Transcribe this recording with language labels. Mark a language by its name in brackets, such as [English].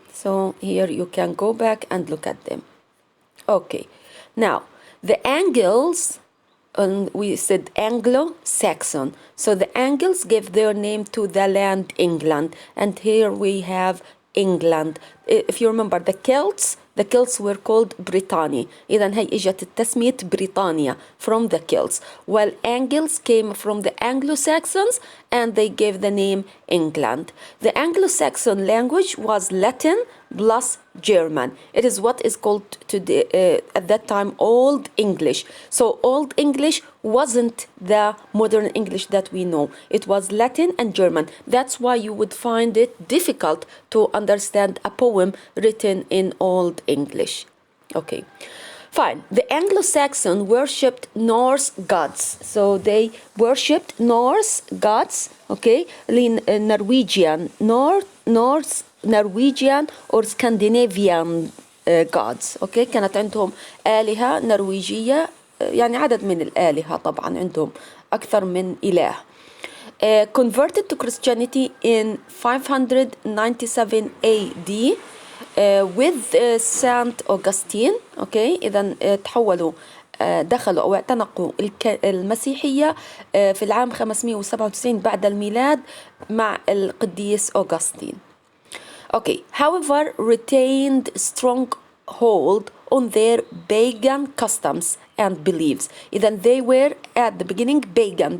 [English] So here you can go back and look at them. Okay, now the Angles, we said Anglo-Saxon. So the Angles gave their name to the land England, and here we have England. If you remember, the Celts, The Celts were called Britanni. [Arabic] إذن هي إجت التسمية بريطانيا [English] from the Celts. While Angles came from the Anglo-Saxons and they gave the name England. The Anglo-Saxon language was Latin plus German. It is what is called today, at that time, Old English. So Old English wasn't the modern English that we know. It was Latin and German. That's why you would find it difficult to understand a poem written in Old English. Okay, fine. The Anglo-Saxon worshipped Norse gods. So they worshipped Norse gods, okay, Norwegian, Norse, Norwegian or Scandinavian gods. [Arabic] okay, كانت عندهم آلهة نرويجية، يعني عدد من الآلهة طبعا عندهم أكثر من إله. [English] Converted to Christianity in 597 AD with Saint Augustine. [Arabic] okay, إذا تحولوا دخلوا أو اعتنقوا المسيحية في العام 597 بعد الميلاد مع القديس أوغسطين. [English] Okay, however, retained strong hold on their pagan customs and beliefs. إذن they were at the beginning pagan.